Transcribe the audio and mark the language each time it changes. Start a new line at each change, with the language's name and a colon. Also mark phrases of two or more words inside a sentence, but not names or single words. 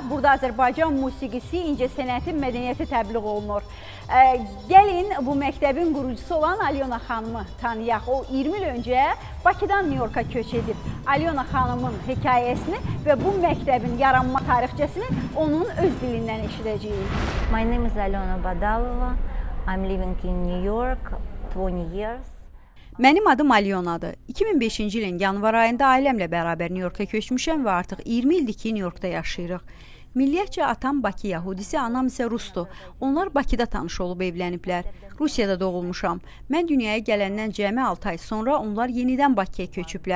Azerbaijani: Burada Azərbaycan musiqisi, incəsənəti, mədəniyyəti təbliğ olunur. Gəlin bu məktəbin qurucusu olan Alyona xanımı tanıyaq. O 20 il öncə Bakıdan New Yorka köç edib. Alyona xanımın hekayəsini və bu məktəbin yaranma tarixçəsini onun öz dilindən eşidəcəyik.
English: My name is Alyona Badalova. I'm living in New York 20 years.
Azerbaijani: Mənim adım Alyonadır. 2005-ci ilin yanvar ayında ailəmlə bərabər New Yorka köçmüşəm və artıq 20 ildir ki, New Yorkda yaşayırıq. Milliyyətcə atam Bakı yəhudisi, anam isə rusdur. Onlar Bakıda tanış olub evləniblər. Rusiyada doğulmuşam. Mən dünyaya gələndən cəmi 6 ay sonra onlar yenidən Bakıya köçüblər.